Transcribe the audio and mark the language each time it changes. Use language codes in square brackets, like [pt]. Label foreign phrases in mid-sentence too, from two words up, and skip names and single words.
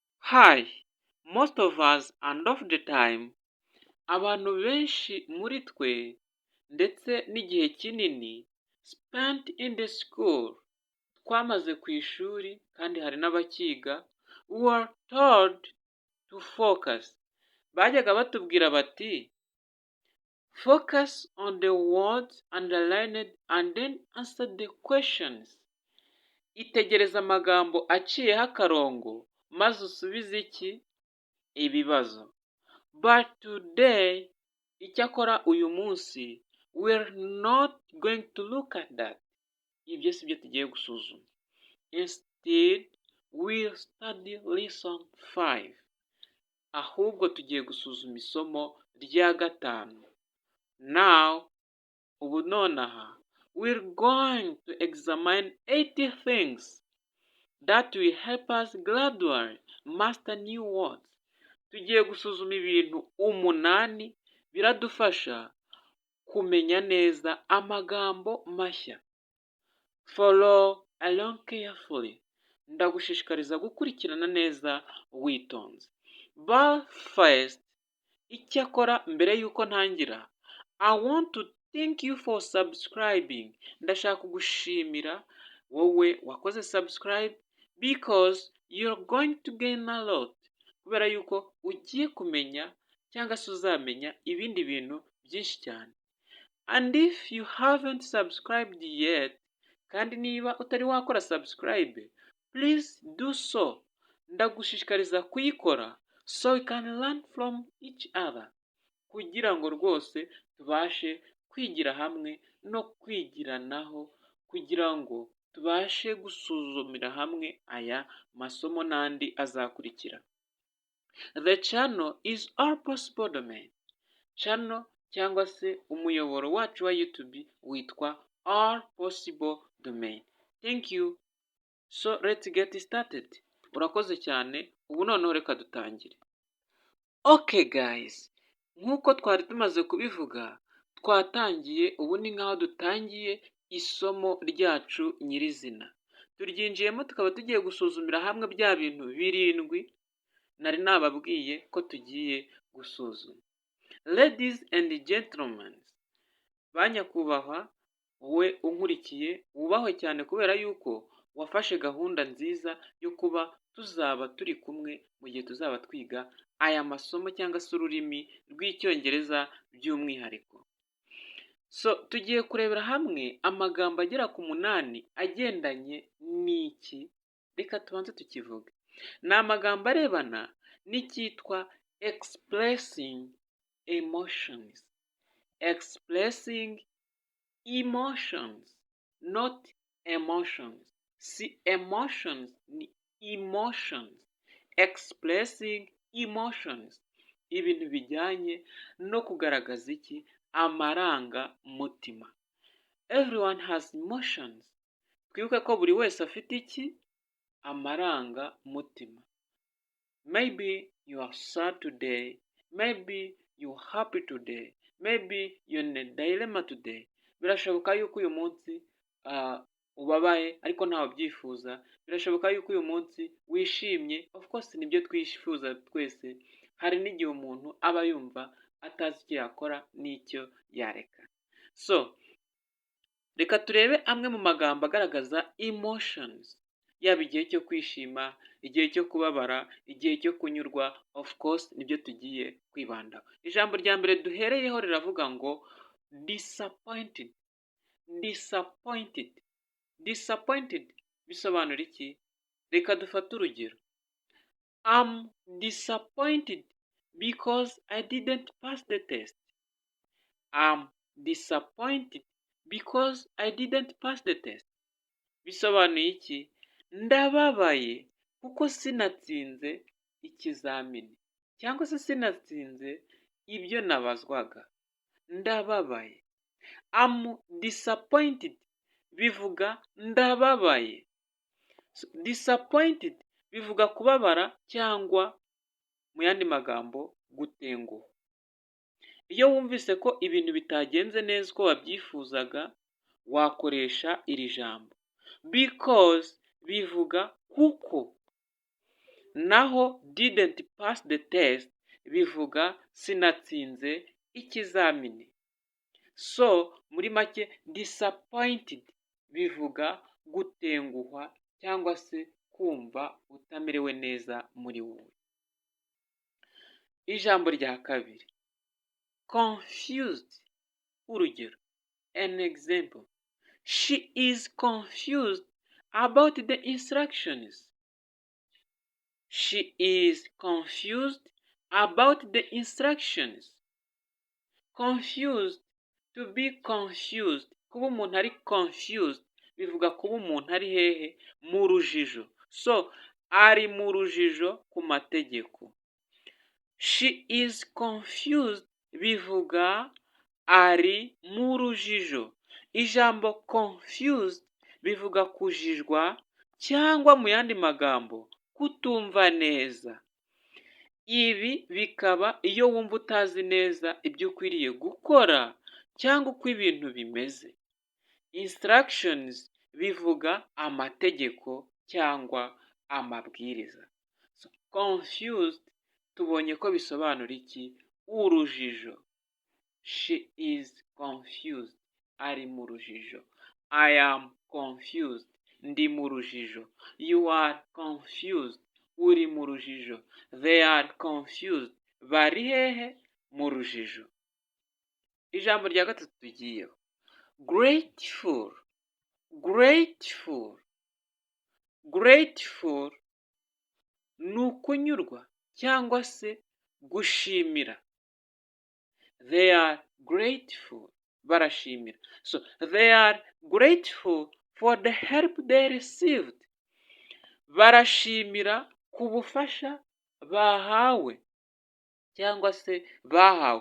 [en] Hi, most of us and of the time, [rw] abantu benshi muri twe ndetse n'igihe kinini [en] spent in the school, [rw] twamaze ku ishuri kandi hari n'abakiga, [en] we were told to focus. [rw] Bajyaga batubwira bati [en] focus on the words underlined and then answer the questions. [rw] Itegereza amagambo aciyeho akarongo maze usubize iki? Ibibazo. [en] But today, [rw] icyakora uyu munsi, [en] we're not going to look at that. [rw] Ibyo si byo tugiye gusuzuma. [en] Instead, we'll study lesson 5. [rw] Ahubwo tugiye gusuzuma isomo rya 5. Now, ubu nonaha, [en] we're going to examine 80 things that will help us gradually master new words. [rw] Tugiye gusuzuma ibintu 8 biradufasha kumenya neza amagambo mashya. [en] Follow along carefully. [rw] Ndagushishikariza gukurikirana neza witonze. [en] But first, [rw] icyakora mbere yuko ntangira, [en] I want to thank you for subscribing. [rw] Ndashaka kugushimira wowe wakoze subscribe [en] because you're going to gain a lot. [rw] Kubera yuko ugiye kumenya cyangwa se uzamenya ibindi bintu byinshi cyane. [en] And if you haven't subscribed yet, [rw] kandi niba utari wakora subscribe, [en] please do so. [rw] Ndagushishikariza kuyikora [en] so we can learn from each other. [rw] Kugira ngo rwose tubashe kwigira hamwe no kwigiranaho, kugira ngo tubashe gusuzumira hamwe aya masomo n'andi azakurikira. [en] The channel is All Possible Domain. [rw] Channel cyangwa se umuyoboro wacu wa YouTube witwa All Possible Domain. [en] Thank you. So let's get started. [rw] Urakoze cyane. Ubu noneho reka dutangire. [en] Okay guys, [rw] nk'uko twari tumaze kubivuga, twatangiye, ubu ni nk'aho dutangiye isomo ryacu nyirizina. Turyinjiyemo tukaba tugiye gusuzumira hamwe bya bintu 7 nari nababwiye ko tugiye gusuzuma. [en] Ladies and gentlemen, [rw] banyakubahwa, wowe unkurikiye wubahwe cyane kubera yuko wafashe gahunda nziza yo kuba tuzaba turi kumwe mu gihe tuzaba twiga aya masomo cyangwa se ururimi rw'icyongereza by'umwihariko. So tugiye kurebera hamwe amagambo agera ku 8 agendanye n'iki. Reka tubanze tukivuge. Ni amagambo arebana n'icyitwa [en] expressing emotions. Expressing emotions, not emotions. [rw] Si emotions, ni emotions. [en] Expressing emotions. [rw] Ibintu bijyanye no kugaragaza iki? Amaranga mutima. [en] Everyone has emotions. [rw] Twibuke ko buri wese afite iki? Amaranga mutima. [en] Maybe you are sad today. Maybe you are happy today. Maybe you're in a dilemma today. [rw] Birashoboka yuko uyu munsi ubabaye ariko ntawe byifuza. Birashoboka yuko uyu munsi wishimye. [en] Of course [rw] nibyo twifuza twese. Hari n'igihe umuntu aba yumva atazi icyo yakora n'icyo yareka. So, reka turebe amwe mu magambo agaragaza emotions. Yaba igihe cyo kwishima, igihe cyo kubabara, igihe cyo kunyurwa, [en] of course [rw] nibyo tugiye kwibandaho. Ijambo rya mbere duhereyeho riravuga ngo disappointed. [en] Disappointed. Disappointed [rw] bisobanura iki? Reka dufate urugero. [en] I'm disappointed because I didn't pass the test. I'm disappointed because I didn't pass the test. [rw] Bisobanuye iki? Ndababaye kuko sinatsinze ikizamini cyangwa se sinatsinze ibyo nabazwaga. Ndababaye. [en] I'm disappointed [rw] bivuga ndababaye. Disappointed bivuga kubabara cyangwa mu yandi magambo gutenguha. Iyo wumvise ko ibintu bitagenze neza uko wabyifuzaga, wakoresha iri jambo. Because bivuga kuko. naho [en] didn't pass the test [rw] bivuga sinatsinze ikizamini. So muri make disappointed bivuga gutenguhwa cyangwa se kumva utamerewe neza muri wowe. Ijambo rya kabiri, confused. Urugero, [en] an example, she is confused about the instructions. She is confused about the instructions. Confused, to be confused, [rw] kuba umuntu ari confused bivuga kuba umuntu ari hehe, mu rujijo. So ari mu rujijo ku mategeko. [en] She is confused [rw] bivuga ari mu rujijo. Ijambo confused bivuga kujijwa cyangwa mu yandi magambo kutumva neza. Ibi bikaba iyo wumva utazi neza ibyo ukwiriye gukora cyangwa uko ibintu bimeze. Instructions bivuga amategeko cyangwa amabwiriza. So, confused tubonye ko bisobanura iki? Urujijo. [en] She is confused. [rw] Ari mu rujijo. [en] I am confused. [rw] Ndi mu rujijo. [en] You are confused. [rw] Uri mu rujijo. [en] They are confused. [rw] Bari hehe? Mu rujijo. Ijambo rya gatatu tugiyeho, [en] grateful. Grateful. [rw] Grateful ni ukunyurwa cyangwa se gushimira. [en] They are grateful. Barashimira. So they are grateful for the help they received. [rw] Barashimira ku bufasha bahawe cyangwa se bahawe.